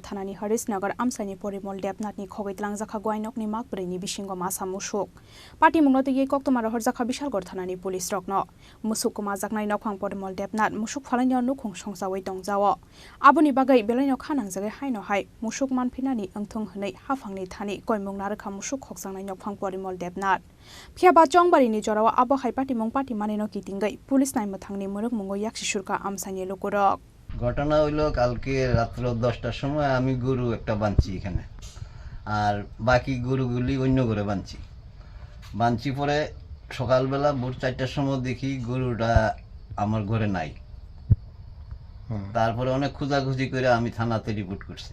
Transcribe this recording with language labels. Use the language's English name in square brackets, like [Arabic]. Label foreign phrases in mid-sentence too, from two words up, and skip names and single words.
[Kok Borok] थानानि हरिशनगर आमसानि परिमल देबनाथनि खगैतलां जाखा ग्वाइनकनि मागब्रैनि बिसिंग मासा मुसक पार्टी मुंगनतयै कक्तमार हरजाखा विशालगढ़ थानानि पुलिस रकन मुसुकको माजाकनाय नखं परिमल देबनाथ मुसुक फालायनो नुखुं संजावै दंजावो आबुनि बागै बेलायनो खानांजागै हाइनो हाइ मुसुक मानफिनानि ओंथों हनै हाफांनि थानि गयमुं नारखा मुसुक खगजांनाय नखं परिमल देबनाथ फियाबा चंबारिनि जराव आबो हाइ पार्टी मुं पार्टी मानिनो कितिंगै पुलिस नाय मथांनि मुरुक मुंगो याक्षि सुरका आमसानि लोकरक [Bangla] ঘটনা হইল কালকে রাত্র 10টার সময় আমি গরু একটা বাঁধছি এখানে আর বাকি গরুগুলি অন্য ঘরে বাঁধছি পরে সকালবেলা ভোর 4টার সময় দেখি গরুটা আমার ঘরে নাই তারপরে অনেক খোঁজাখুঁজি করে আমি থানাতে রিপোর্ট করছি